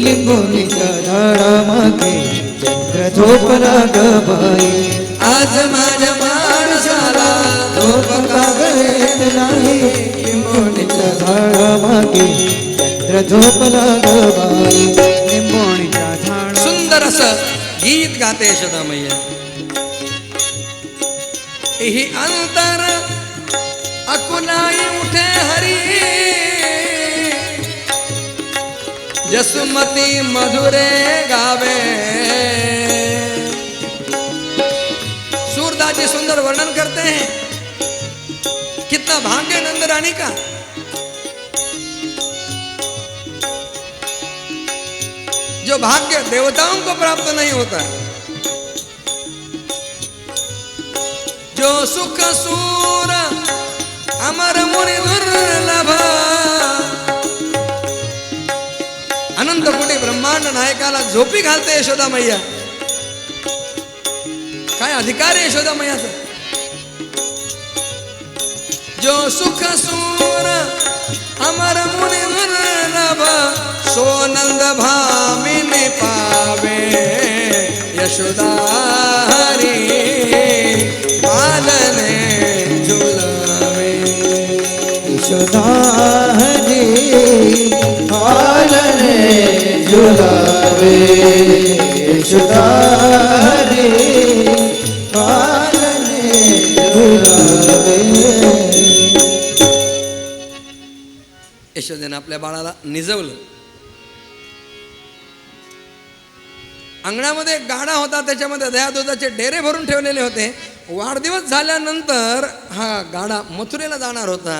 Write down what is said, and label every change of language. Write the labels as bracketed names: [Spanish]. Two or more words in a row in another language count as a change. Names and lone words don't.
[Marathi] लिंबोणीच्या झाडामागे चंद्र झोपला ग बाई, आज माझ्या माणसाला झोप का ग येत नाही. लिंबोणीच्या झाडामागे चंद्र झोपला ग बाई, लिंबोणीच्या झाडा. सुंदर असं गीत गाते यशोदा मैया. [Braj] ही अंतर अकुलाई उठे हरी, जसुमती मधुरे गावे. [Hindi] सूरदास जी सुंदर वर्णन करते हैं. कितना भाग्य नंद रानी का. जो भाग्य देवताओं को प्राप्त नहीं होता, [Braj] जो सुख सूर अमर मुनि दुर्लभ. [Marathi] अनंत कोटी ब्रह्मांड नायकाला झोपी घालते यशोदा मैया. काय अधिकार आहे यशोदा मैयाचा. [Braj] जो सुख सूर अमर मुनि दुर्लभ सोनंद भामिनी पावे. यशोदा हरी पालने झुलावे. यशोदा हरी पालने झुलावे. यशोदा हरी पालने झुलावे. [Marathi] यशोदेनं आपल्या बाळाला निजवलं. अंगणामध्ये एक गाडा होता, त्याच्यामध्ये दह्या दुधाचे डेरे भरून ठेवलेले होते. वाढदिवस झाल्यानंतर हा गाडा मथुरेला जाणार होता.